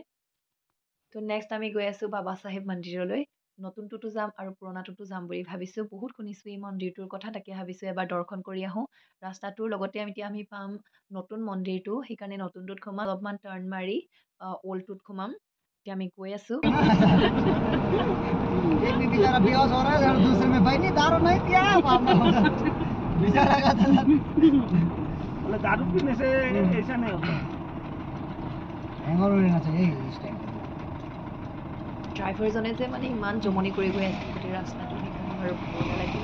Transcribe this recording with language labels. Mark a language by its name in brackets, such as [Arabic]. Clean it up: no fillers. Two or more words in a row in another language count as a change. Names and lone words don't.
[Assamese] তো নেক্সট আমি গৈ আছোঁ বাবা চাহেব মন্দিৰলৈ। নতুনটোতো যাম আৰু পুৰণাটোতো যাম বুলি ভাবিছোঁ। বহুত শুনিছোঁ এই মন্দিৰটোৰ কথা, তাকে ভাবিছোঁ এবাৰ দৰ্শন কৰি আহোঁ। ৰাস্তাটোৰ লগতে এতিয়া আমি পাম নতুন মন্দিৰটো, সেইকাৰণে নতুনটোত সোমাম, অলপমান টাৰ্ণ মাৰি অল্ডটোত সোমাম। এতিয়া আমি গৈ আছোঁ। [Hindi] दारू पीने से ऐसा नहीं होता। [Assamese] ড্ৰাইভাৰজনে যে ইমান জমনি কৰি গৈ আছিল গোটেই ৰাস্তাটো, সেইকাৰণে মোৰ বঢ়িয়া লাগিল।